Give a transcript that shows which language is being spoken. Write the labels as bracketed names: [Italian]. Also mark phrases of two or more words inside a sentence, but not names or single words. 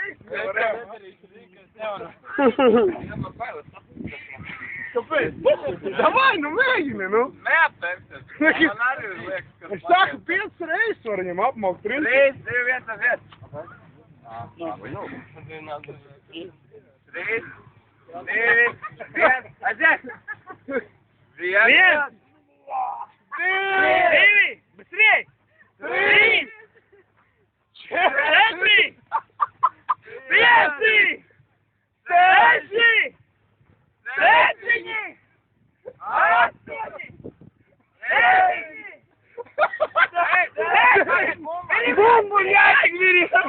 [Russian] Давай, [Latvian] nu mēģini, nu. Es saku 5 reizes var viņam apmaukt. 3, 2, 1, aiziet. 3, 2, 1, aiziet. 1, 2, [Russian] быстрей. 3, 4, 5, 6, 7, 8, бомбу, ящик бери!